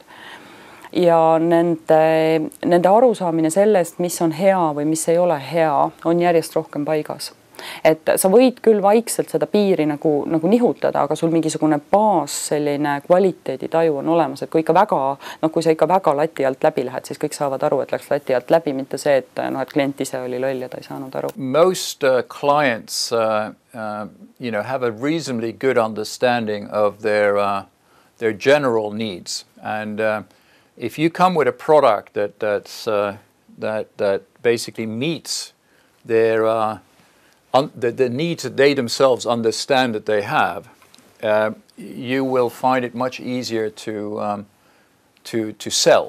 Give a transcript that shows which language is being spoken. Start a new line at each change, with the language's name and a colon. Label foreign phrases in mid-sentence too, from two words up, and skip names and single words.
Estonian: Ja nende arusaamine sellest, mis on hea või mis ei ole hea, on järjest rohkem paigas. Et sa võid küll vaikselt seda piiri nagu nihutada, aga sul mingisugune baas selline kvaliteeditaju on olemas, et kui sa ikka väga lati alt läbi lähed, siis kõik saavad aru, et läks lati alt läbi, mitte see, et klient ise oli loll ja ta ei saanud aru.
English: Most clients have a reasonably good understanding of their general needs, and if you come with a product that basically meets their the needs that they themselves understand that they have, you will find it much easier to sell.